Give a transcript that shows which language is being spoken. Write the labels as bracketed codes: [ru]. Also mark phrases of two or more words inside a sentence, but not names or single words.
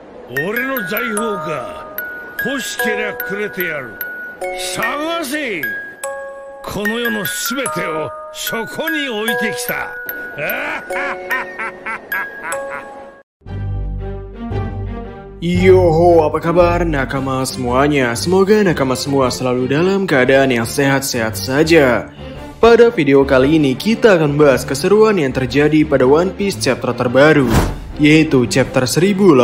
[ja] 俺の財宝か。欲しけりゃくれてやる。探せ。この世のすべてをそこに置いてきた。 [id] Yoho, apa kabar nakama semuanya? Semoga nakama semua selalu dalam keadaan yang sehat-sehat saja. Pada video kali ini kita akan bahas keseruan yang terjadi pada One Piece chapter terbaru, yaitu chapter 1085.